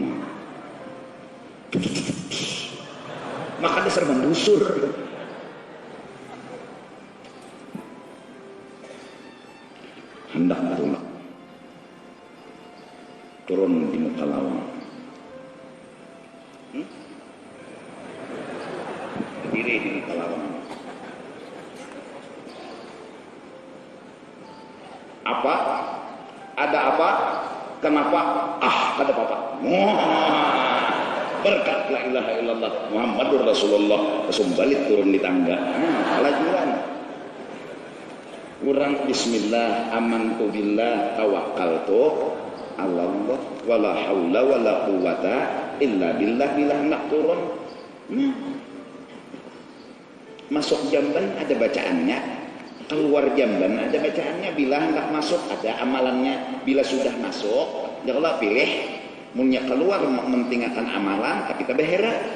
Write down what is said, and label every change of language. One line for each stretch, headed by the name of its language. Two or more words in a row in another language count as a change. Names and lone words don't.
Banjar: Maka dasar membusur hendak berulak turun di muka lawang berdiri di muka lawang ada apa? Kenapa? Ada apa? Berkat
Arabic: لا إله إلا الله محمد رسول الله
Banjar: langsung balik turun di tangga.
Arabic: Kelajuan. Urang بسم الله آمنت بالله توكلت على الله ولا حول ولا قوة إلا بالله bila hendak turun.
Banjar: Masuk jamban ada bacaannya, keluar jamban ada bacaannya, bila hendak masuk ada amalannya, bila sudah masuk janganlah pilih munnya keluar mentinggalkan amalan tapi kita behera.